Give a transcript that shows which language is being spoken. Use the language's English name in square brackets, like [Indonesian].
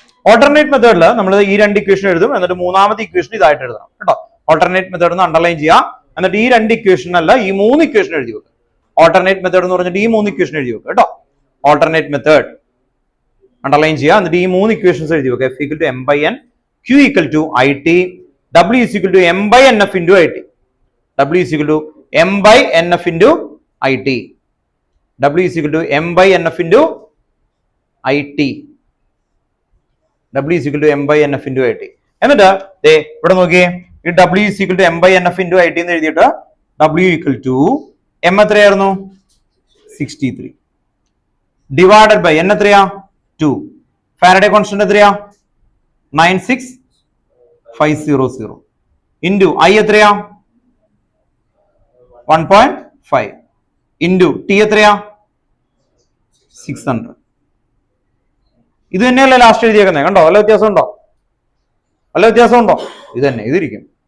[Malayalam] Alternate മെത്തേഡിൽ നമ്മൾ ഈ രണ്ട് ഇക്വേഷൻ എഴുതും, എന്നിട്ട് മൂന്നാമത്തെ ഇക്വേഷൻ ഇതായിട്ട് എഴുതണം കേട്ടോ. ഓൾട്ടർനേറ്റ് മെത്തേഡ് എന്ന് അണ്ടർലൈൻ ചെയ്യാം, എന്നിട്ട് ഈ രണ്ട് ഇക്വേഷൻ അല്ല ഈ മൂന്ന് ഇക്വേഷൻ എഴുതി വെക്കും. ഓൾട്ടർനേറ്റ് മെത്തേഡ് എന്ന് പറഞ്ഞിട്ട് ഈ മൂന്ന് ഇക്വേഷൻ എഴുതി വെക്കും കേട്ടോ. ഓൾട്ടർനേറ്റ് മെത്തേഡ് അണ്ടർലൈൻ ചെയ്യുക, എന്നിട്ട് ഈ മൂന്ന് ഇക്വേഷൻസ് എഴുതി വെക്കുക. [English] F equal to m by n, Q equal to IT, W is equal to m by nf into IT. W is equal to m by nf into IT. W is equal to m by nf into IT. W is equal to m by nf into IT. [Malayalam] എന്നിട്ട് ദേ ഇവിടെ നോക്കിയേ, ഈ [English] W is equal to m by nf into IT [Malayalam] എന്ന് എഴുതിയിട്ട് [English] W equal to m [Malayalam] എത്രയായിരുന്നു [English] 63 divided by n [Malayalam] എത്രയാ [English] 2. [Malayalam] Faraday constant എത്രയാ 96500 into I എത്രയാ 1.5 ഇൻറ്റു T എത്രയാ 600. ഇത് തന്നെയല്ലേ ലാസ്റ്റ് എഴുതിയേക്കുന്നത്, കണ്ടോ? വല്ല വ്യത്യാസം ഉണ്ടോ? വല്ല വ്യത്യാസം ഉണ്ടോ? ഇത് തന്നെ ഇതിരിക്കും.